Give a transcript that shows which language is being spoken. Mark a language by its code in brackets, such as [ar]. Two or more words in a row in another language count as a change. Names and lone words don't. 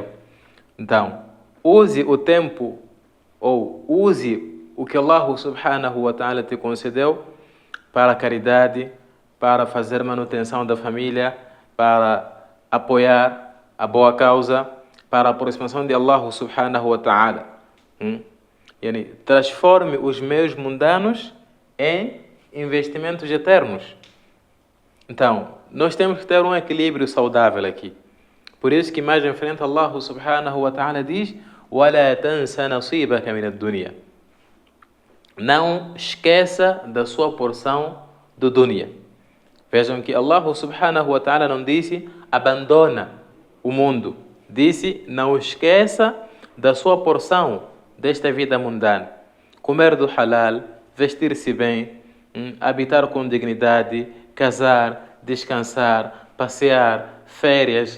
[pt] Então, use o tempo, ou use o que [ar] الله سبحانه وتعالى [pt] te concedeu para a caridade, para fazer manutenção da família, para apoiar a boa causa, para a aproximação de [ar] الله سبحانه وتعالى. [pt] Transforme os meios mundanos em investimentos eternos. Então, nós temos que ter um equilíbrio saudável aqui. Por isso que mais em frente [ar] الله سبحانه وتعالى [pt] diz: [ar] وَلَا تَنْسَ نَصِيبَكَ مِنَ الدُّنْيَا. [pt] Não esqueça da sua porção do dunya. Vejam que [ar] الله سبحانه وتعالى [pt] não disse abandona o mundo. Disse, não esqueça da sua porção desta vida mundana. Comer do halal, vestir-se bem, habitar com dignidade, casar, descansar, passear, férias.